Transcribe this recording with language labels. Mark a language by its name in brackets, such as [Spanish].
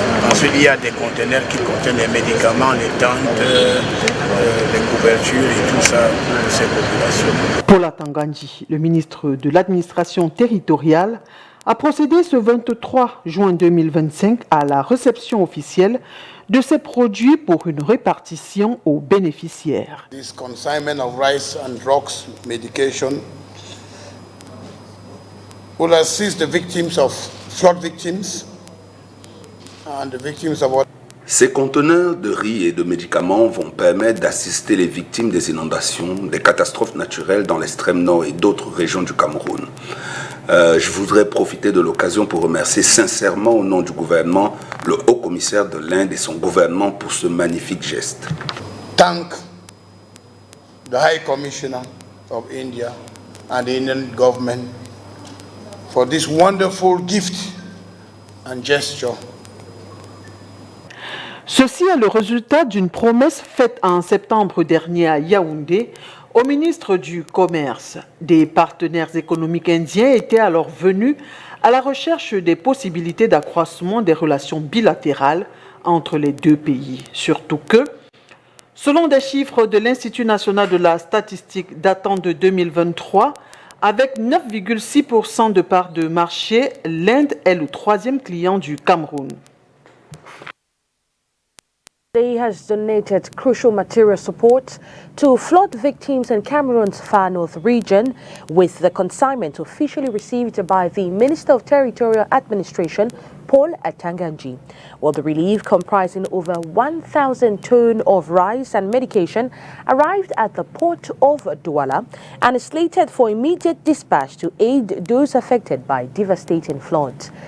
[French] Ensuite il y a des conteneurs qui contiennent les médicaments, les tentes, les couvertures et tout ça pour ces populations. Paul Atanganji, le ministre de l'administration territoriale, a procédé ce 23 juin 2025 à la réception officielle de ces produits pour une répartition aux bénéficiaires. [English] This consignment of rice and drugs medication will assist the victims of flood victims and the victims of what. [French] Ces conteneurs de riz et de médicaments vont permettre d'assister les victimes des inondations, des catastrophes naturelles dans l'extrême nord et d'autres régions du Cameroun. Je voudrais profiter de l'occasion pour remercier sincèrement au nom du gouvernement le haut-commissaire de l'Inde et son gouvernement pour ce magnifique geste. [English] Thank the High Commissioner of India and the Indian government for this wonderful gift and gesture. [French] Ceci est le résultat d'une promesse faite en septembre dernier à Yaoundé au ministre du Commerce. Des partenaires économiques indiens étaient alors venus à la recherche des possibilités d'accroissement des relations bilatérales entre les deux pays. Surtout que, selon des chiffres de l'Institut national de la statistique datant de 2023, avec 9,6% de part de marché, l'Inde est le troisième client du Cameroun. [English] Has donated crucial material support to flood victims in Cameroon's far north region, with the consignment officially received by the Minister of Territorial Administration, Paul Atanganji. Well, the relief, comprising over 1,000 tons of rice and medication, arrived at the port of Douala and is slated for immediate dispatch to aid those affected by devastating floods.